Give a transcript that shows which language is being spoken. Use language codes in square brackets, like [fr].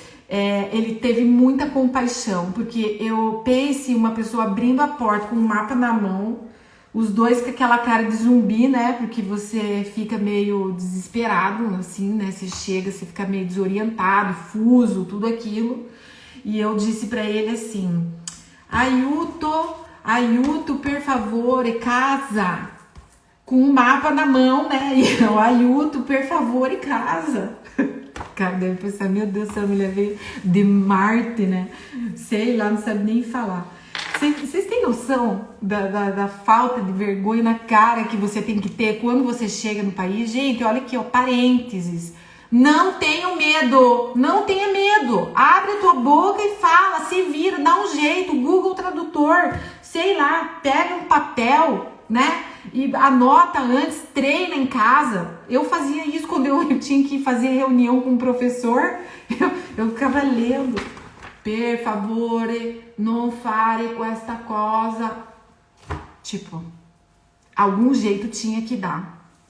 [pt] Ele teve muita compaixão, porque eu pense uma pessoa abrindo a porta com um mapa na mão, os dois com aquela cara de zumbi, né? Porque você fica meio desesperado, assim, né? Você chega, você fica meio desorientado, fuso, tudo aquilo. E eu disse pra ele assim, [it] aiuto, per favore, casa. [pt] Com um mapa na mão, né? E eu, [it] aiuto, per favore, casa. [pt] Cara, deve pensar, meu Deus, essa mulher veio de Marte, né? Sei lá, não sabe nem falar. Vocês têm noção da falta de vergonha na cara que você tem que ter quando você chega no país? Gente, olha aqui, ó, parênteses. Não tenha medo, não tenha medo. Abre a tua boca e fala, se vira, dá um jeito, Google Tradutor, sei lá, pega um papel, né? E anota antes, treina em casa. Eu fazia isso quando eu tinha que fazer reunião com o professor. Eu ficava lendo. [it] Per favore, non fare questa cosa. [pt] Tipo, algum jeito tinha que dar.